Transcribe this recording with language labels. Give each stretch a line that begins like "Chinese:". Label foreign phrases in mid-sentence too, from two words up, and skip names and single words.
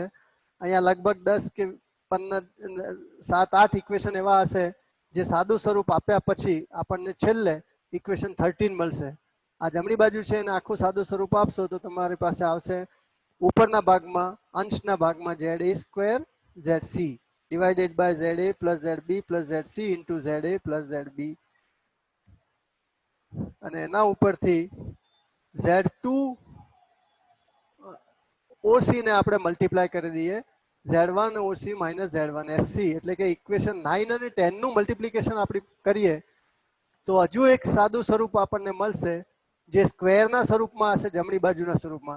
Gujarati: અહીંયા લગભગ 10 કે 15 7-8 ઇક્વેશન એવા હશે જે સાદું સ્વરૂપ આપ્યા પછી આપણને છેલ્લે ઇક્વેશન 13 મળશે. આ જમણી બાજુ છે અને આખું સાદું સ્વરૂપ આપશો તો તમારી પાસે આવશે ઉપરના ભાગમાં અંશના ભાગમાં
English: ZA² ZC divided by ZA plus ZB
Gujarati: plus ZC into ZA plus ZB, અને એના ઉપરથી Z2OC ને આપણે મલ્ટીપ્લાય કરી દઈએ
English: Z1OC minus Z1SC,
Gujarati: એટલે કે ઇક્વેશન 9 અને 10 નું મલ્ટીપ્લિકેશન આપણે કરીએ તો હજુ એક સાદું સ્વરૂપ આપણને મળશે જે સ્ક્વેરના સ્વરૂપમાં હશે જમણી બાજુના સ્વરૂપમાં.